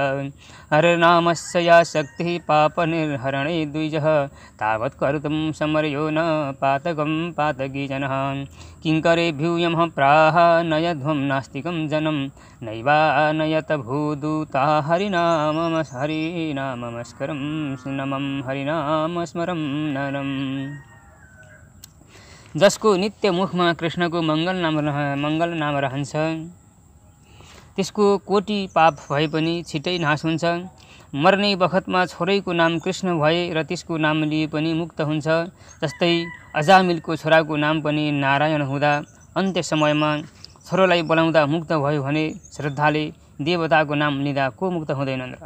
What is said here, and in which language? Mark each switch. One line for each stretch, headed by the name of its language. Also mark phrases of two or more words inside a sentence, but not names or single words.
Sanskrit: हरिर्नामस्य या शक्तिः पापनिर्हरणे द्विजः तावत् कर्तुं समर्यो न पातकं पातकी जनः। किङ्करेभ्यूयमः प्राह नयध्वं नास्तिकं जनं नैवानयत भूदूता हरिनामस्मरं नमं हरिनामस्मरं नरम्।
Nepali: जसको नित्य मुखमा कृष्णको मङ्गल नाम रहन्छ त्यसको कोटी पाप भए पनि छिटै नाश हुन्छ। मर्ने बखतमा छोरैको नाम कृष्ण भए र त्यसको नाम लिए पनि मुक्त हुन्छ। जस्तै अजामिलको छोराको नाम पनि नारायण हुँदा अन्त्य समयमा छोरोलाई बोलाउँदा मुक्त भयो भने श्रद्धाले देवताको नाम लिँदा को मुक्त हुँदैनन् र।